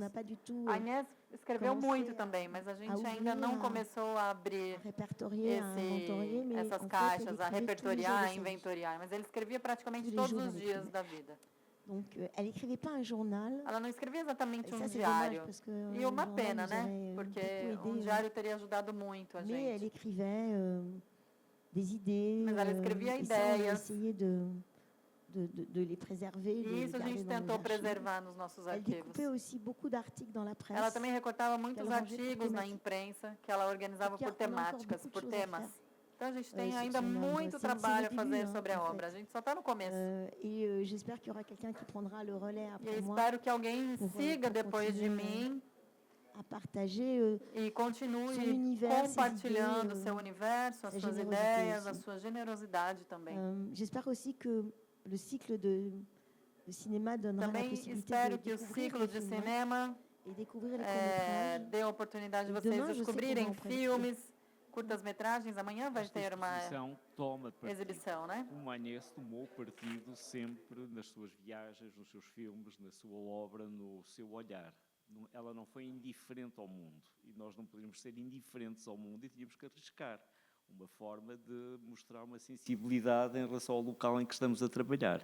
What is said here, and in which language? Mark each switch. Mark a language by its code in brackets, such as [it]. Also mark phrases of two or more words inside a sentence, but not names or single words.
[pt] A Inês escreveu muito também, mas a gente ainda não começou a abrir essas caixas, a repertoriar, a inventoriar, mas ele escrevia praticamente todos os dias da vida. Ela não escrevia exatamente um diário. E uma pena, né? Porque um diário teria ajudado muito a gente. [fr] des idées. [pt] Mas ela escrevia [fr] et ça, on a [pt] ideias. [fr] essayé de les préserver. [pt] E isso a gente tentou preservar nos nossos [fr] Elle [pt] arquivos. [fr] découpait aussi beaucoup d'articles dans la presse. [pt] Ela também recortava muitos ela arranjou por artigos na temática. imprensa, que ela organizava Porque por [fr] ela encore [pt] temáticas, [fr] beaucoup [pt] por [fr] de choses à [pt] temas. [fr] faire. [pt] Então, a gente tem [fr] c'est [pt] ainda [fr] son œuvre. [pt] muito [fr] C'est [pt] trabalho a [fr] le [pt] fazer [fr] début, [pt] sobre a [fr] en [pt] obra. A [fr] fait. [pt] gente só está no começo. [fr] Et j'espère qu'il y aura quelqu'un qui prendra le relais [pt] E [fr] après [pt] eu [fr] moi [pt] espero que alguém [fr] pour [pt] siga depois de [fr] continuer [pt] mim [fr] à partager [pt] e continue [fr] son univers, ses [pt] compartilhando [fr] idées, [pt] seu universo, as [fr] sa [pt] suas [fr] générosité [pt] ideias, a [fr] aussi. [pt] sua generosidade também. [fr] J'espère aussi que le cycle de cinéma donnera la [pt] Também [fr] possibilité [pt] espero [fr] de [pt] que o [fr] découvrir [pt] ciclo [fr] les [pt] de [fr] films [pt] cinema [fr] et découvrir les courts-métrages. [pt] dê a oportunidade de E vocês [fr] demain, je sais [pt] descobrirem [fr] qu'on va en [pt] filmes, curtas-metragens. Amanhã vai ter uma toma partido. exibição, né? O Agnès tomou partido sempre nas suas viagens, nos seus filmes, na sua obra, no seu olhar. Ela não foi indiferente ao mundo e nós não podíamos ser indiferentes ao mundo e tínhamos que arriscar uma forma de mostrar uma sensibilidade em relação ao local em que estamos a trabalhar.